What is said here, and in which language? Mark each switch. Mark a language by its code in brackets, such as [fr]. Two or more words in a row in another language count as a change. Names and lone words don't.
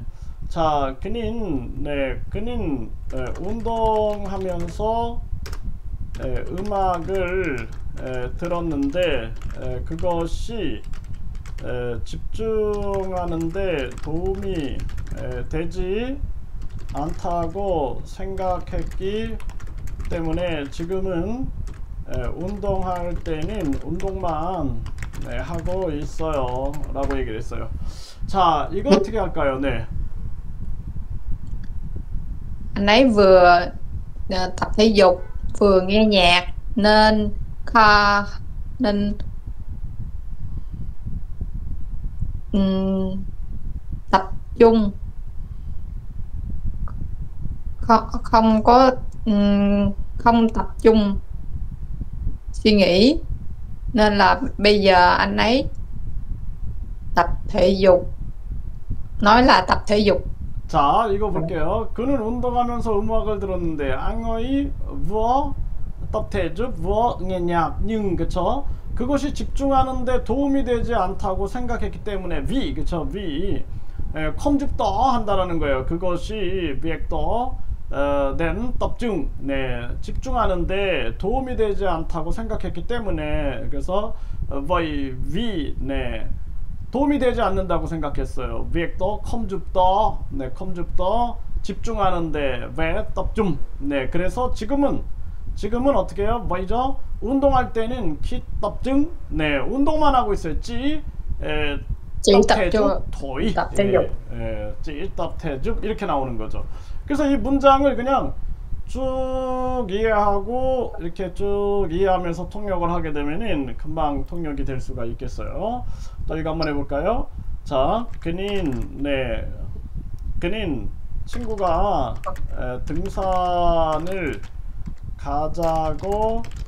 [ko] 자 그는 운동하면서 음악을 들었는데 그것이 집중하는데 도움이 되지 않다고 생각했기 때문에 지금은 운동할 때는 운동만 하고 있어요 라고 얘기를 했어요. 자 이거 어떻게 할까요? 네. [vi] Anh ấy vừa tập thể dục vừa nghe nhạc nên nên tập trung không có không tập trung suy nghĩ nên là bây giờ anh ấy tập thể dục nói là tập thể dục. [ko] 자 이거 볼게요. 그는 운동하면서 음악을 들었는데 [vi] anh ấy vừa tập thể dục vừa nghe nhạc nhưng [ko] 그쵸? 그것이 집중하는데 도움이 되지 않다고 생각했기 때문에 vì 그쵸? [vi] vì không giúp đỡ [ko] 한다라는 거예요. 그것이 [vi] việc đó [ko] 된 [vi] tập trung [ko] 네 집중하는데 도움이 되지 않다고 생각했기 때문에 그래서 [vi] vậy vì [ko] 네 도움이 되지 않는다고 생각했어요. [vi] việc đó không giúp đỡ 네 không giúp đỡ [ko] 집중하는데 왜 [vi] tập trung [ko] 네 그래서 지금은 어떻게 해요? 뭐죠? 운동할 때는 [vi] khi tập trung [ko] 네 운동만 하고 있어요. [vi] chỉ tập thể dục thôi chỉ tập thể dục [ko] 이렇게 나오는 거죠. 그래서 이 문장을 그냥 쭉 이해하고 이렇게 쭉 이해하면서 통역을 하게 되면은 금방 통역이 될 수가 있겠어요. 또 이거 한번 해볼까요? 자, 그는 친구가 등산을 가자고